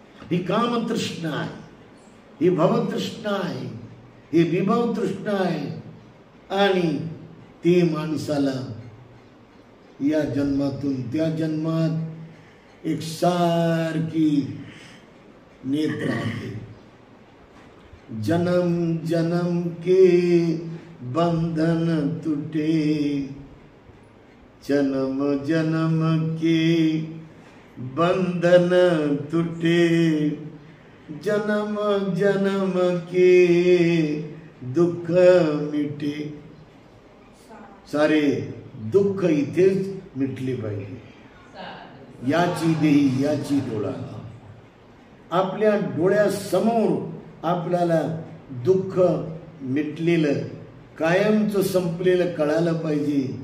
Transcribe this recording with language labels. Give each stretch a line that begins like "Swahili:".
Marathi: ही काम तृष्णा आहे, ही भव तृष्णा आहे, ही विभव तृष्णा आहे. आणि ती माणसाला या जन्मातून त्या जन्मात एकसारखी नेत राहते.
Hindi: जन्म जन्म के बंधन टूटे, जन्म जन्म के बंधन टूटे, जन्म जन्म के दुःख मिटे.
Marathi: सारे दुःख इथेच मिटले पाहिजे. याची देही याची डोळा. आपल्या डोळ्यासमोर आपल्याला दुःख मिटलेलं, कायमचं संपलेलं कळालं पाहिजे.